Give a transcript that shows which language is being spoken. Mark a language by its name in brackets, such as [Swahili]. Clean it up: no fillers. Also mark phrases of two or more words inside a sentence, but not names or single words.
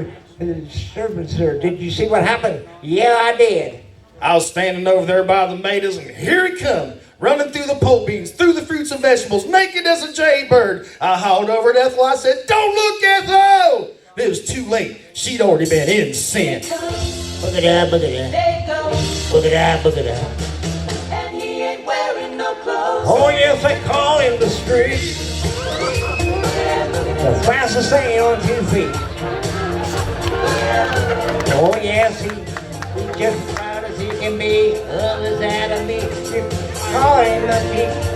[English] Servant, sir, did you see what happened? Yeah, I did. I was standing over there by the tomatoes, and here he come, running through the pole beans, through the fruits and vegetables, naked as a jaybird. I hauled over to Ethel. I said, "Don't look, Ethel!" It was too late. She'd already been in sin. Boogada, boogada. Boogada, boogada. And he ain't wearing no clothes. Oh yes, they call him the street. The fastest thing on 2 feet. Oh yes, he's just as proud as he can be. Others out of me. Call him the beat.